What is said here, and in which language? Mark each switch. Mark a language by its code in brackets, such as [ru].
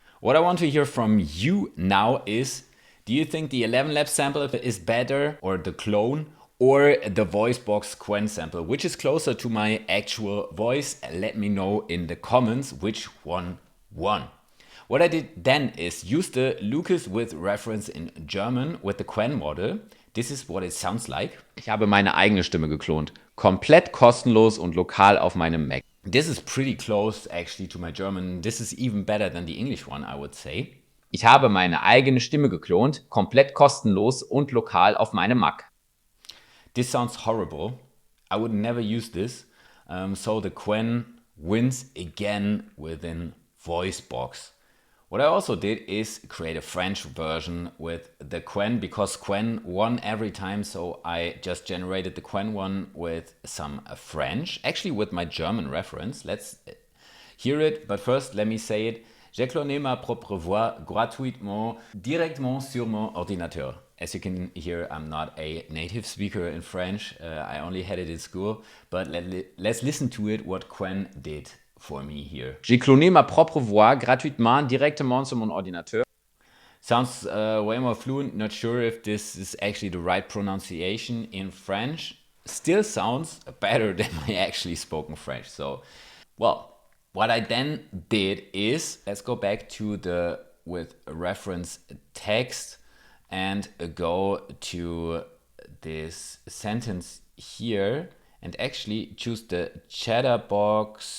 [en] What I want to hear from you now is, do you think the ElevenLabs sample is better, or the clone, or the Voicebox Qwen sample? Which is closer to my actual voice? Let me know in the comments which one won. What I did then is use the Lucas with reference in German with the Qwen model. This is what it sounds like. [de] Ich habe meine eigene Stimme geklont. Komplett kostenlos und lokal auf meinem Mac. [en] This is pretty close actually to my German. This is even better than the English one, I would say. [de] Ich habe meine eigene Stimme geklont, komplett kostenlos und lokal auf meinem Mac. [en] This sounds horrible. I would never use this. So the Qwen wins again within Voicebox. What I also did is create a French version with the Qwen because Qwen won every time. So I just generated the Qwen one with some French, actually with my German reference. Let's hear it. But first, let me say it. [fr] J'ai cloné ma propre voix gratuitement, directement sur mon ordinateur. [en] As you can hear, I'm not a native speaker in French. I only had it in school. But let's listen to it, what Qwen did for me here. [fr] J'ai cloné ma propre voix gratuitement, directement sur mon ordinateur. [en] Sounds way more fluent. Not sure if this is actually the right pronunciation in French. Still sounds better than my actually spoken French. So, well. What I then did is, let's go back to the with reference text and go to this sentence here and actually choose the Chatterbox.